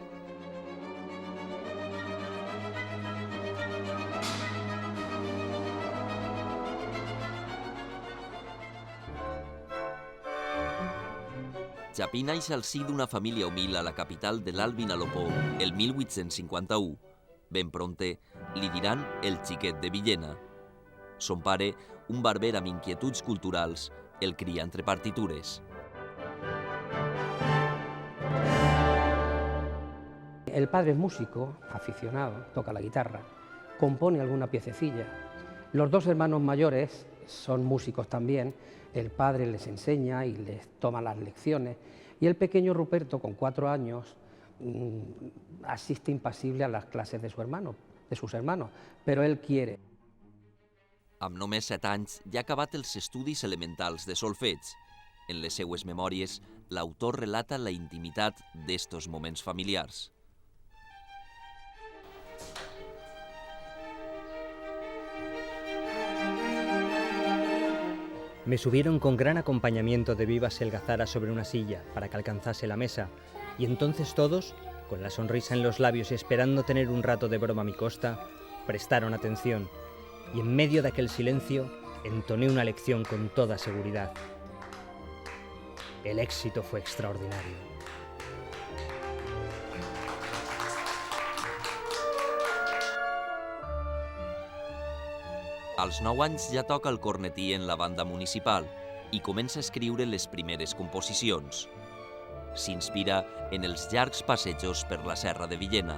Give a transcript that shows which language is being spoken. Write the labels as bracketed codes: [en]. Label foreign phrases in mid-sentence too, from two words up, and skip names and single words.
[ca] Chapí naix al si d'una família humil a la capital de l'Alt Vinalopó el 1851. Ben prompte li diran el xiquet de Villena. Son pare, un barber amb inquietuds culturals, el cria entre partitures. [es] El padre es músico, aficionado, toca la guitarra, compone alguna piececilla. Los dos hermanos mayores son músicos también, el padre les enseña y les toma las lecciones, y el pequeño Ruperto, con 4 años, asiste impasible a las clases de sus hermanos, pero él quiere. [ca] Amb només 7 anys ja ha acabat els estudis elementals de solfeig. En les seues memòries, l'autor relata la intimitat d'estos moments familiars. [es] Me subieron con gran acompañamiento de vivas y algazara sobre una silla para que alcanzase la mesa, y entonces todos, con la sonrisa en los labios y esperando tener un rato de broma a mi costa, prestaron atención, y en medio de aquel silencio entoné una lección con toda seguridad. El éxito fue extraordinario. [ca] Als 9 anys ja toca el cornetí en la banda municipal i comença a escriure les primeres composicions. S'inspira en els llargs passejos per la serra de Villena.